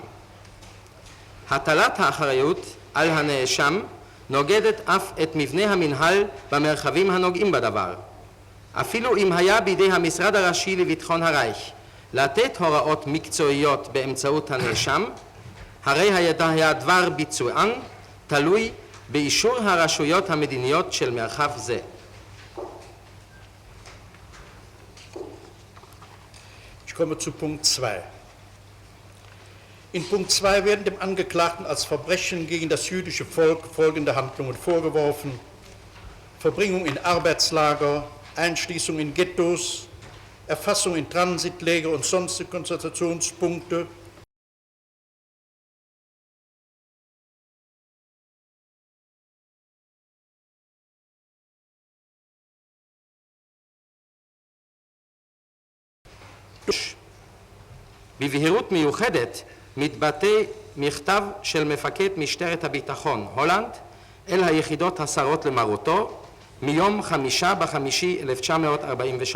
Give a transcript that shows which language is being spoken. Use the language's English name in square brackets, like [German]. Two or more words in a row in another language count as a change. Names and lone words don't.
[Hebrew] הטלת האחריות על הנאשם נוגדת אף את מבנה המנהל במרחבים הנוגעים בדבר. אפילו אם היה בידי המשרד הראשי לביטחון הרייך לתת הוראות מקצועיות באמצעות הנאשם, הרי היה דבר ביצוען תלוי באישור הרשויות המדיניות של מרחב זה. [German] Ich komme zu Punkt 2. In Punkt 2 werden dem Angeklagten als Verbrechen gegen das jüdische Volk folgende Handlungen vorgeworfen: Verbringung in Arbeitslager, Einschließung in Ghettos, Erfassung in Transitlager und sonstige Konzentrationspunkte, [Hebrew] בבהירות מיוחדת מתבטא מכתב של מפקד משטרת הביטחון הולנד אל היחידות הסרות למרותו מיום 5/5/1943.